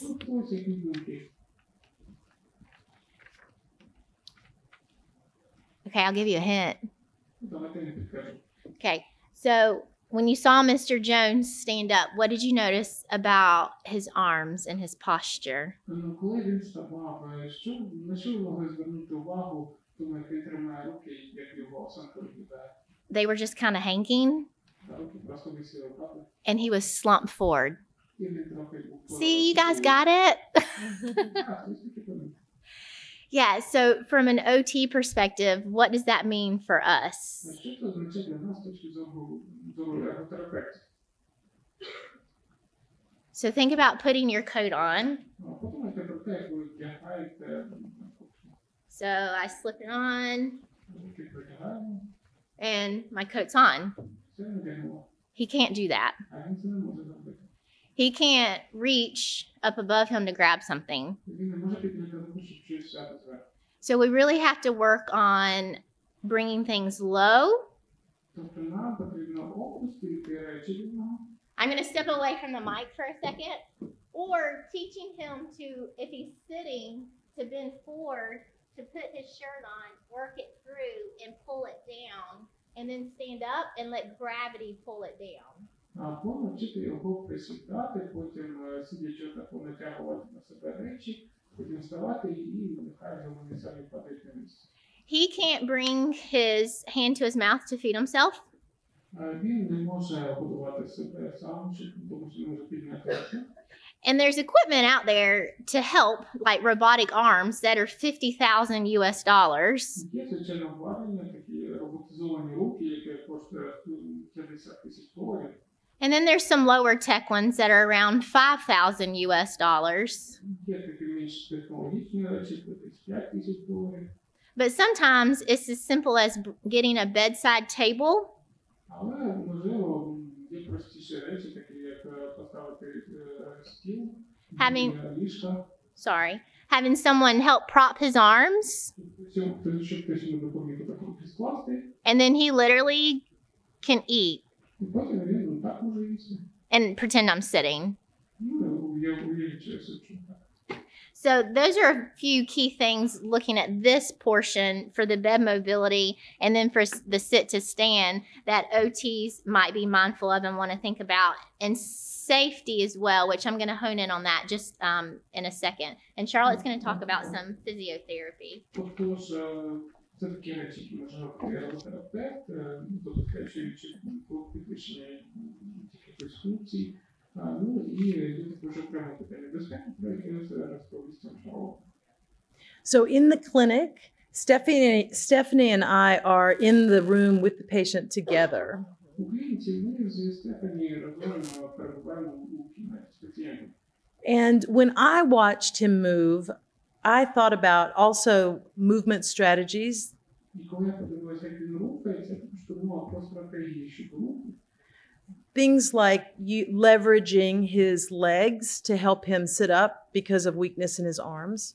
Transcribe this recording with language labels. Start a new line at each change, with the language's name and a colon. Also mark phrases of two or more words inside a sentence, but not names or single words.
Ukrainian: Ну, ось які думки.
English: Okay, I'll give you a hint.
Ukrainian: Давайте не підкажу.
English: Okay, so when you saw Mr. Jones stand up, what did you notice about his arms and his posture?
Ukrainian: Коли він вставав, на що ви могли звернути увагу, тому як він тримає руки, як його осанка виглядає?
English: They were just kind of hanging,
Ukrainian: Руки просто висіли, правда?
English: and he was slumped forward.
Ukrainian: І він трохи був...
English: See, you guys got it?
Ukrainian: Так, ось таки помітно.
English: Yeah, so from an OT perspective, what does that mean for us?
Ukrainian: Що це означає для нас з точки зору ерготерапевтів?
English: So think about putting your coat on.
Ukrainian: Подумайте про те, як ви вдягаєте
English: So I slip it on,
Ukrainian: руки притягаємо,
English: and my coat's on.
Ukrainian: все надягнемо.
English: He can't do that.
Ukrainian: А він це не може зробити.
English: He can't reach up above him to grab something.
Ukrainian: Він не може підняти руку, щоб щось взяти зверху.
English: So we really have to work on bringing things low.
Ukrainian: Тобто нам потрібно опустити речі від нього.
English: I'm going to step away from the mic for a second. Or teaching him to, if he's sitting, to bend forward, to put his shirt on, work it through, and pull it down. And then stand up and let gravity pull it down.
Ukrainian: Або навчити його присідати, потім сидячи тако натягувати на себе речі, потім вставати і нехай вже вони самі падають на місце.
English: He can't bring his hand to his mouth to feed himself.
Ukrainian: Він не може годувати себе сам, тому що не може підняти руку.
English: And there's equipment out there to help, like robotic arms that are $50,000 US.
Ukrainian: Є, звичайно, обладнання, такі роботизовані руки, які коштують $50,000.
English: And then there's some lower tech ones that are around $5,000 US.
Ukrainian: Є такі менш технологічні речі, $5,000.
English: But sometimes it's as simple as getting a bedside table
Ukrainian: Але, можливо, є простіші речі, такі як поставити стіл, ліжка.
English: Having someone help prop his arms,
Ukrainian: Щоб хтось йому допоміг таку скласти.
English: and then he literally can eat.
Ukrainian: І потім він подивіться.
English: and pretend I'm sitting.
Ukrainian: Ну, я уявлю, що я сиджу.
English: So those are a few key things looking at this portion for the bed mobility, and then for the sit to stand that OTs might be mindful of and want to think about, and safety as well, which I'm going to hone in on that just in a second. And Charlotte's going to talk about some physiotherapy.
Ukrainian: Тож, це такі речі, які може робити ерготерапевт, забезпечуючи підвищення якихось функцій. Ну, і є також окремо питання безпеки, про яке розповість Шарлотта.
English: So in the clinic, Stephanie and I are in the room with the patient together.
Ukrainian: У клініці ми зі Стефані разом перебуваємо у кімнаті з пацієнтом.
English: And when I watched him move, I thought about also movement strategies.
Ukrainian: І коли я подивилася, як він рухається, я також подумала про стратегії щодо руху.
English: Things like leveraging his legs to help him sit up because of weakness in his arms.